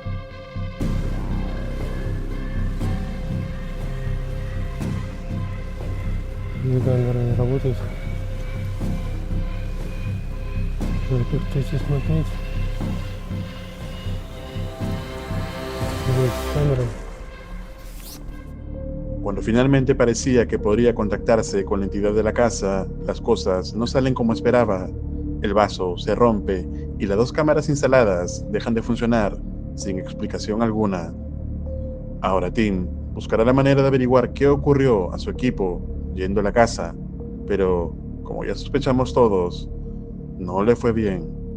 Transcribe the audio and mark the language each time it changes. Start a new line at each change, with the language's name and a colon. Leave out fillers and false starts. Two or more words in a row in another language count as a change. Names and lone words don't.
Russian: Камера не работает. Надо как-то идти смотреть. С камерой.
Spanish: Cuando finalmente parecía que podría contactarse con la entidad de la casa, las cosas no salen como esperaba. El vaso se rompe y las dos cámaras instaladas dejan de funcionar sin explicación alguna. Ahora Tim buscará la manera de averiguar qué ocurrió a su equipo yendo a la casa, pero como ya sospechamos todos, no le fue bien.